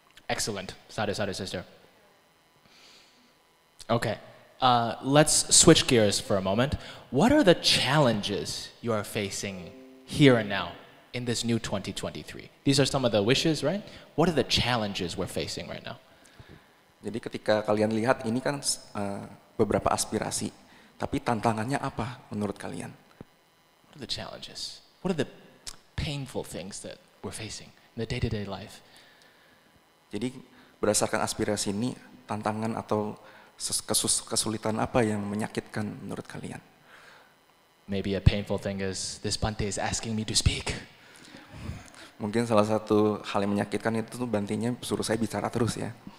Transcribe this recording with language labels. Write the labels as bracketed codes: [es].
[en] Excellent. Sadhu, sadhu, sister. Okay. Let's switch gears for a moment. What are the challenges you are facing here and now in this new 2023? These are some of the wishes, right? What are the challenges we're facing right now? [id] Jadi ketika kalian lihat ini kan beberapa aspirasi, tapi tantangannya apa menurut kalian? [en] What are the challenges? What are the painful things that we're facing in the day-to-day life? [id] Jadi berdasarkan aspirasi ini, tantangan atau kesulitan apa yang menyakitkan menurut kalian? [en] Maybe a painful thing is this Bante is asking me to speak. [id] Mungkin salah satu hal yang menyakitkan itu tuh Bantenya suruh saya bicara terus ya.